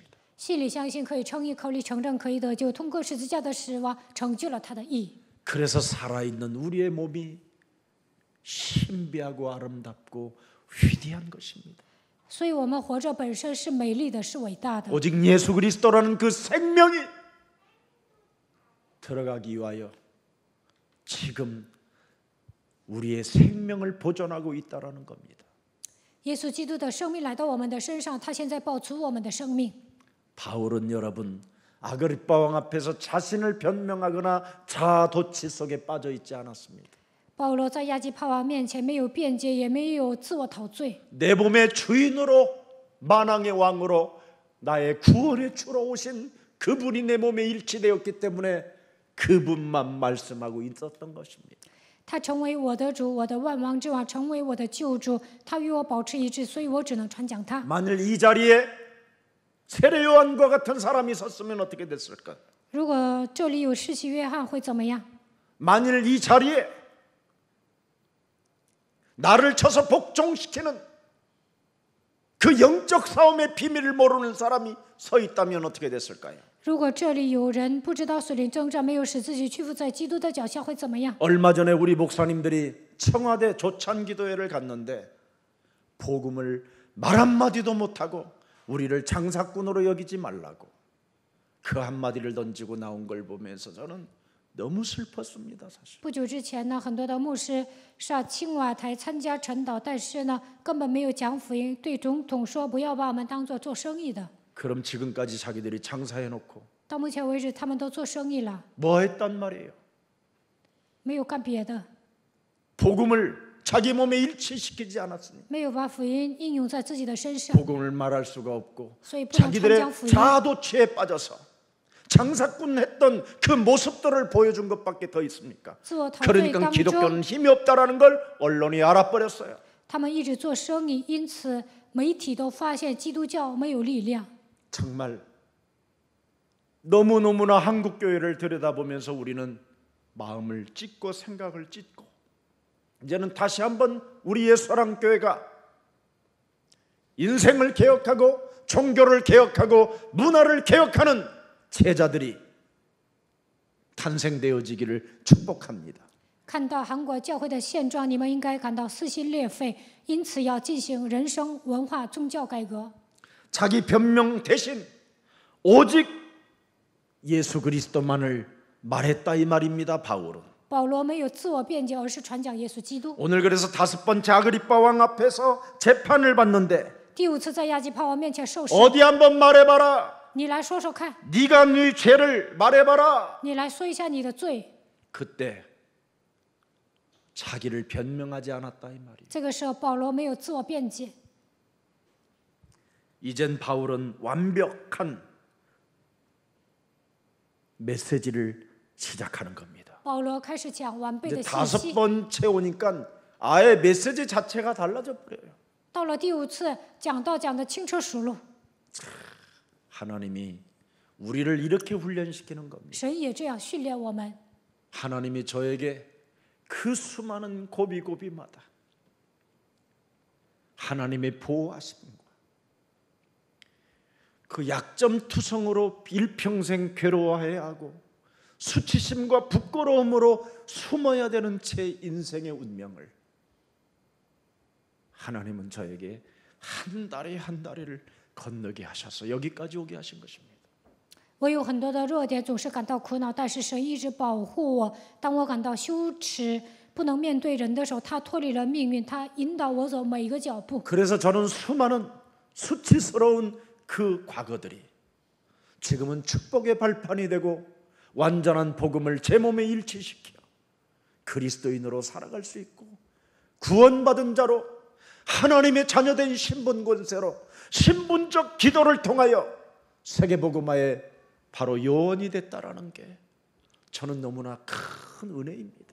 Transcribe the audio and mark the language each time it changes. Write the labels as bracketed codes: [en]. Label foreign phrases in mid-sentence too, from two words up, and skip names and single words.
[zh] 心里相信可以称义，口里承认可以得救，通过十字架的死亡成就了他的义。 [ko] 그래서 살아있는 우리의 몸이 신비하고 아름답고 위대한 것입니다. [zh] 所以我们活着本身是美丽的，是伟大的。 [ko] 오직 예수 그리스도라는 그 생명이 들어가기 위하여 지금 우리의 생명을 보존하고 있다라는 겁니다. [zh] 耶稣基督的生命来到我们的身上，他现在保存我们的生命。 [ko] 바울은 여러분 아그리빠 왕 앞에서 자신을 변명하거나 자아도취 속에 빠져 있지 않았습니다. [zh] 保罗在亚基帕王面前没有辩解，也没有自我陶醉。 [ko] 내 몸의 주인으로 만왕의 왕으로 나의 구원의 주로 오신 그분이 내 몸에 일치되었기 때문에 그분만 말씀하고 있었던 것입니다. [zh] 他成为我的主，我的万王之王，成为我的救主。他与我保持一致，所以我只能传讲他。 [ko] 만일 이 자리에 세례 요한과 같은 사람이 섰으면 어떻게 됐을까? [zh] 如果这里有施洗约翰，会怎么样？ [ko] 만일 이 자리에 나를 쳐서 복종시키는 그 영적 싸움의 비밀을 모르는 사람이 서 있다면 어떻게 됐을까요? [zh] 如果这里有人不知道属灵征战，没有使自己屈服在基督的脚下，会怎么样？ [ko] 얼마 전에 우리 목사님들이 청와대 조찬기도회를 갔는데 복음을 말 한마디도 못하고 우리를 장사꾼으로 여기지 말라고 그 한마디를 던지고 나온 걸 보면서 저는 너무 슬펐습니다. 사실 [zh] 不久之前呢，很多的牧师上青瓦台参加晨祷，但是呢，根本没有讲福音，对总统说不要把我们当做做生意的。 [ko] 그럼 지금까지 자기들이 장사해놓고 [zh] 到目前为止，他们都做生意了， [ko] 뭐 했단 말이에요? [zh] 没有干别的， [ko] 복음을 자기 몸에 일치시키지 않았으니 [zh] 没有把福音应用在自己的身上， [ko] 복음을 말할 수가 없고 [zh] 所以不能传 [ko] 자기들의 [zh] 讲福音。 [ko] 자아도취에 빠져서 장사꾼 했던 그 모습들을 보여준 것밖에 더 있습니까? [zh] 自我陶醉 [ko] 그러니까 [zh] 当 [ko] 기독교는 [zh] 中， [ko] 힘이 없다라는 걸 언론이 알아버렸어요. [zh] 他们一直做生意，因此媒体都发现基督教没有力量。 [ko] 정말 너무너무나 한국 교회를 들여다보면서 우리는 마음을 찢고 생각을 찢고 이제는 다시 한번 우리의 사랑교회가 인생을 개혁하고 종교를 개혁하고 문화를 개혁하는 제자들이 탄생되어지기를 축복합니다. [zh] 看到韩国教会的现状，你们应该感到撕心裂肺，因此要进行人生、文化、宗教改革。 [ko] 자기 변명 대신 오직 예수 그리스도만을 말했다 이 말입니다. 바울은 [zh] 保罗没有自我辩解，而是传讲耶稣基督。 [ko] 오늘 그래서 5번째 아그리빠 왕 앞에서 재판을 받는데 [zh] 第5次在亚基帕王面前受审， [ko] 어디 한번 말해봐라. [zh] 你来说说看， [ko] 네가 네 죄를 말해봐라. [zh] 你来说一下你的罪。 [ko] 그때 자기를 변명하지 않았다 이 말이에요. [zh] 这个时候，保罗没有自我辩解， [ko] 이젠 바울은 완벽한 메시지를 시작하는 겁니다. [zh] 保罗开始讲完备 [ko] 이제 [zh] 的信 [ko] 다섯 [zh] 息。 [ko] 번째 오니까 아예 메시지 자체가 달라져 버려요. [zh] 到了第5次讲道讲得轻车熟路， [ko] 하나님이 우리를 이렇게 훈련시키는 겁니다. [zh] 神也这样训练我们。 [ko] 하나님이 저에게 그 수많은 고비고비마다 하나님의 보호하심과 그 약점투성으로 일평생 괴로워해야 하고 수치심과 부끄러움으로 숨어야 되는 제 인생의 운명을 하나님은 저에게 한 다리 한 다리를 건너게 하셔서 여기까지 오게 하신 것입니다. [zh] 我有很多的弱点，总是感到苦恼，但是神一直保护我。当我感到羞耻，不能面对人的时候，他脱离了命运，他引导我走每一个脚步。 [ko] 그래서 저는 수많은 수치스러운 그 과거들이 지금은 축복의 발판이 되고 완전한 복음을 제 몸에 일치시켜 그리스도인으로 살아갈 수 있고 구원받은 자로 하나님의 자녀된 신분 권세로 신분적 기도를 통하여 세계복음화의 바로 요원이 됐다라는 게 저는 너무나 큰 은혜입니다.